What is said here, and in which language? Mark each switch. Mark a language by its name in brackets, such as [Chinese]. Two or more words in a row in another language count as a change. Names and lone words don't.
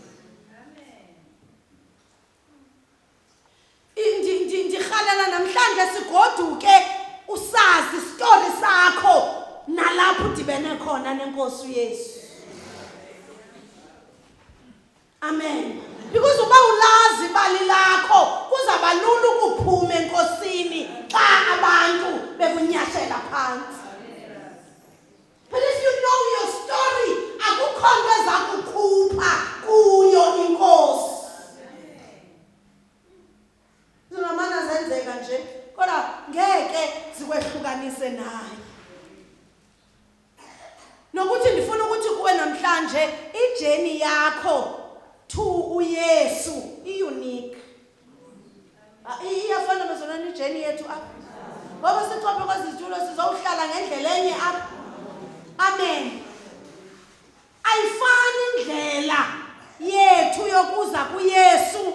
[Xhosa] Ndirhalela namhlanje sigoduke usazi story sakho nalapho udibene khona nenkosi uYesu. Amen. Because uba ulazi ibali lakho kuzaba lula ukuphuma enkosini xa abantu bekunyashela phansi. [English] But if you know your story, [Xhosa] akukho nto ezakukhupha kuyo inkosi. Zingamana zenzeka nje kodwa ngeke zikwehlukanise naye. Nokuthi ndifuna ukuthi kuwe namhlanje ijeni yakho to uYesu i-unique. Iyafana bezona ijeni yethu apha. Ngoba sixoxe kwezitulo sizowuhlala ngendlela enye apha. Amen. Ayifani indlela yethu yokuza kuYesu.